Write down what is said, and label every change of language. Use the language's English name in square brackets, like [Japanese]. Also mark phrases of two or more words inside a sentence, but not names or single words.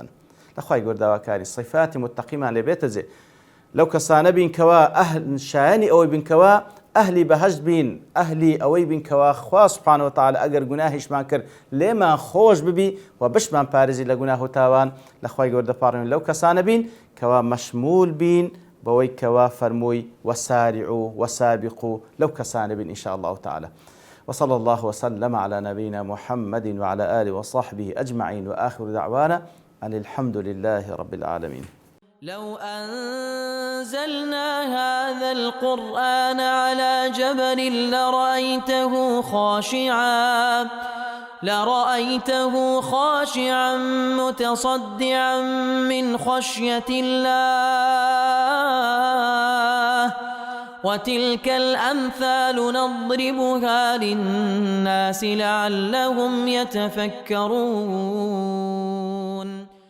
[Central Kurdish] لە خوای گەورە داواکاری صیفاتی متەقیمان لێ بێتە جێ، لەو کەسانە بین کەوا شایانی ئەوەی بین کەوا ئەهلی بەهەشت بین، ئەهلی ئەوەی بین کەوا خوا [Arabic] سبحانه وتعالى [Central Kurdish] ئەگەر گوناهیشمان کرد لێمان خۆش ببی و بشمان پارێزی لە گوناه و تاوان، لە خوای گەورە دەپاڕێنین لەو کەسانە بین کەوا مەشمول بین بەوەی کەوا فەرمووی [Arabic] وسارعوا وسابقوا، [Central Kurdish] لەو کەسانە بین [Arabic] إن شاء الله تعالى. وصلى الله وسلم على نبينا محمد وعلى آله وصحبه أجمعين، وآخر دعوانا أن الحمد لله رب العالمين. لو أنزلنا هذا القرآن على جبل لرأيته خاشعا متصدعا من خشية الله، وتلك الأمثال نضربها للناس لعلهم يتفكرون.